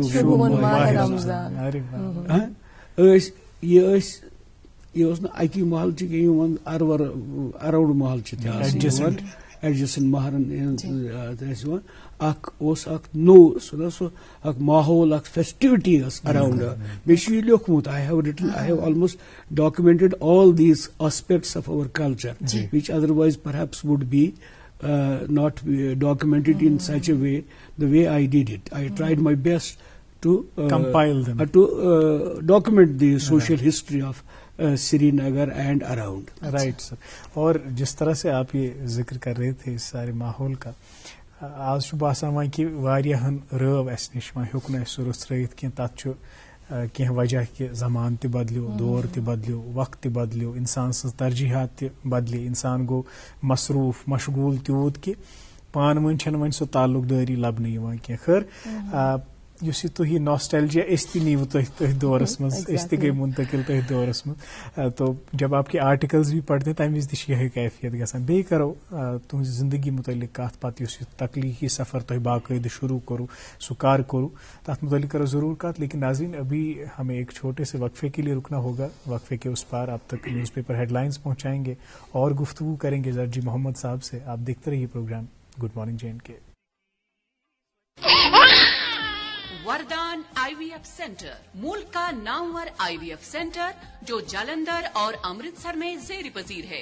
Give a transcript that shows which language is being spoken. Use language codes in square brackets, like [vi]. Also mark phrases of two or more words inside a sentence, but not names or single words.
[ks] یہِ اوس نہٕ اکی محلچہِ کینٛہہ یِوان اراوُنڈ محلچہِ تہِ آسان ایڈجسٹنٹ محلن ٲسۍ یِوان اکھ اوس اکھ نوٚو سُہ اکھ ماحول اکھ فیسٹِوٹی ٲس اراوُنڈ. بیٚیہِ چھُ یہِ لیوکھمُت [en] I have almost documented all these aspects of our culture which otherwise perhaps would be not documented in such a way the way I did it. I tried my best to compile them to document the social history of Srinagar and around. Right sir. [ur] اور جس طرح سے آپ یہ ذکر کر رہے تھے اس سارے ماحول کا [ks] آز چھُ باسان وۄنۍ کہِ واریاہن رٲو اَسہِ نِش وۄنۍ ہیوٚک نہٕ اَسہِ سُہ رٔژھرٲیِتھ کینٛہہ تَتھ چھُ کینٛہہ وجہ کہِ زمان تہِ بدلیو دور تہِ بدلیو وقت تہِ بدلیو اِنسان سٕنٛز ترجیحات تہِ بدلے اِنسان گوٚو مصروٗف مشغوٗل تیوٗت کہِ پانہٕ ؤنۍ چھَنہٕ وۄنۍ سۄ تعلق دٲری لبنہٕ یِوان کینٛہہ. خٲر یُس یہِ تُہۍ ناسٹیلجیا أسۍ تہِ نیٖوٕ تُہۍ دورس منٛز أسۍ تہِ گٔے منتقل تٔتھۍ دورس منٛز. تو جب آپ کے آرٹیکلز بھی پڑھتے ہیں تمہِ وِزِ تہِ چھِ یِہے کیفیت گژھان. بیٚیہِ کرو تُہنٛزِ زندگی متعلق کتھ پتہٕ یُس یہِ تخلیقی سفر تۄہہِ باقٲعدٕ شروع کوٚروٕ سُہ کر کوٚروٕ تتھ متعلق کرو ضرور کتھ. [ur] لیکن ناظرین ابھی ہمیں ایک چھوٹے سے وقفے کے لیے رکنا ہوگا. وقفے کے اس پار آپ تک [en] news paper head lines [ur] پہنچائیں گے اور گفتگو کریں گے زرجی محمد صاحب سے. آپ دیکھتے رہیے پروگرام [en] good morning [ur] JNK. وردان IVF سینٹر ملک کا نامور IVF سینٹر جو جالندھر اور امرتسر میں زیر پذیر ہے.